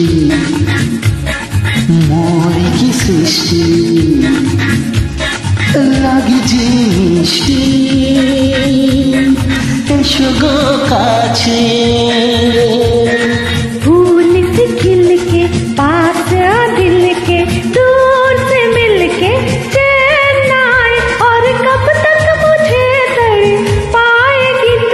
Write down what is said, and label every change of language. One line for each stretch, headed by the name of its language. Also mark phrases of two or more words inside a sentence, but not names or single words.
Bangla: মোর কি সৃষ্টি, লাগে যে মিষ্টি, এসো গো কাছে।
Hindi: फूल से खिल के पास आ दिल के, दूर से मिल के चैन न आए, और कब तक मुझे तड़ पाएगी तू।